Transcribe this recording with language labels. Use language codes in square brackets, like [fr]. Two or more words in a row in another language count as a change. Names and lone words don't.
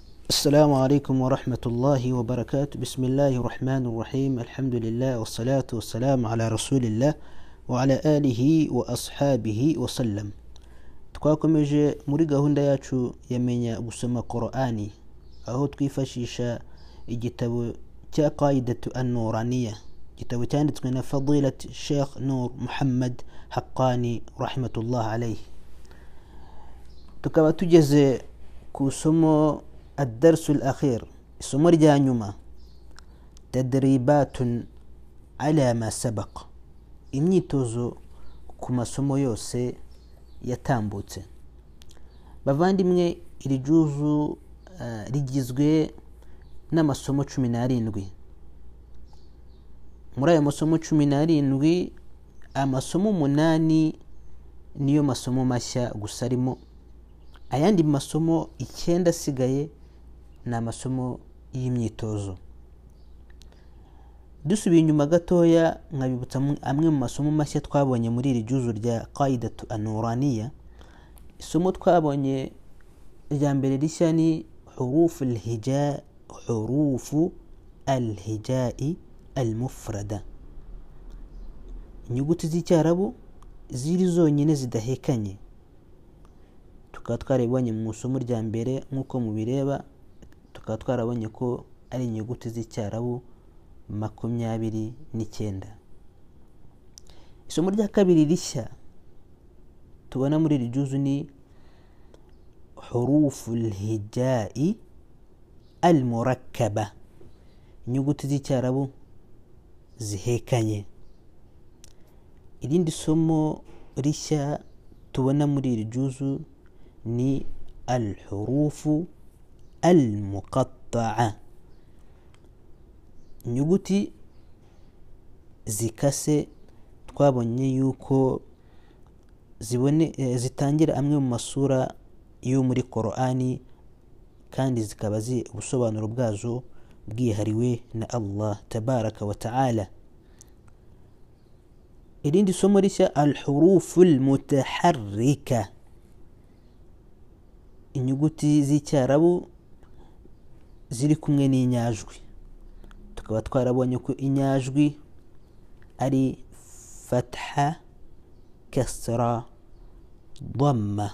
[ar] السلام عليكم ورحمة الله وبركاته. بسم الله الرحمن الرحيم. الحمد لله والصلاة والسلام على رسول الله وعلى آله وأصحابه وسلم. [rw] twakomeje muri gahunda yacu yamenya gusoma Qur'ani, aho twifashisha igitabo cya Qaidatu an-Nuraniyya, igitabo cyanditswe na Fadilat Sheikh Nur Muhammad Haqqani [ar] رحمة الله عليه. [rw] Tukaba tugeze ku somo [ar] الدرس الأخير، [rw] isomo rya nyuma، [ar] تدريبات على ما سبق، [rw] imyitozo ku masomo yose yatambutse. Bavandimwe, iri juzu rigizwe n'amasomo 17. Muri ayo masomo 17, amasomo 8 niyo masomo mashya gusa arimo, ayandi masomo 9 asigaye ni amasomo y'imyitozo. Dusubiye inyuma gatoya nkabibutsa amwe mu masomo mashya twabonye muri iri juzu rya Qaidatu an-Nuraniyya. Isomo twabonye rya mbere rishya ni [ar] حروف الهجاء المفردة, [rw] inyuguti z'icyarabu ziri zonyine zidahekanye. Tukaba twarabonye mu isomo rya mbere nk'uko mubireba, tukaba twarabonye ko ari inyuguti z'icyarabu 29. Isomo rya kabiri rishya tubona muri iri juzu ni [ar] حروف الهجاء المركبة, [rw] inyuguti z'icyarabu zihekanye. Irindi somo rishya tubona muri iri juzu ni [ar] الحروف المقطعة, [rw] inyuguti zikase. Twabonye yuko zitangira amwe mu masura yo muri Qur'ani, kandi zikaba ubusobanuro bwazo bwihariwe na [ar] الله تبارك وتعالى. [rw] Irindi somo rishya [ar] الحروف المتحركة, [rw] inyuguti z'icyarabu ziri kumwe n'inyajwi. Tukaba twarabonye ko inyajwi ari [ar] فتحة، كسرة، ضمة.